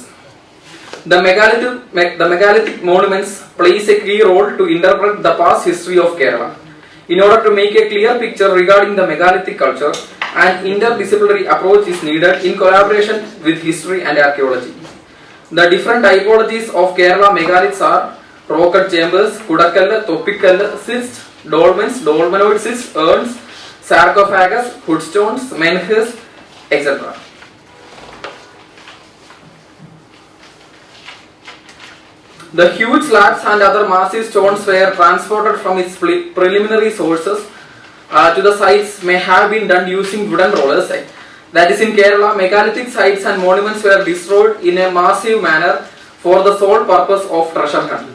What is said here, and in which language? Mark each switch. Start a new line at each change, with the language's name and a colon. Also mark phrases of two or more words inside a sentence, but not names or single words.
English: The megalithic monuments plays a key role to interpret the past history of Kerala. In order to make a clear picture regarding the megalithic culture, an interdisciplinary approach is needed in collaboration with history and archaeology. The different typologies of Kerala megaliths are rock chambers, Kudakkallu, Thoppikkallu, cysts, dolmens, dolmenoid cysts, urns, sarcophagus, hoodstones, menhirs, etc. The huge slabs and other massive stones were transported from its preliminary sources to the sites may have been done using wooden rollers. That is, in Kerala, megalithic sites and monuments were destroyed in a massive manner for the sole purpose of treasure hunt.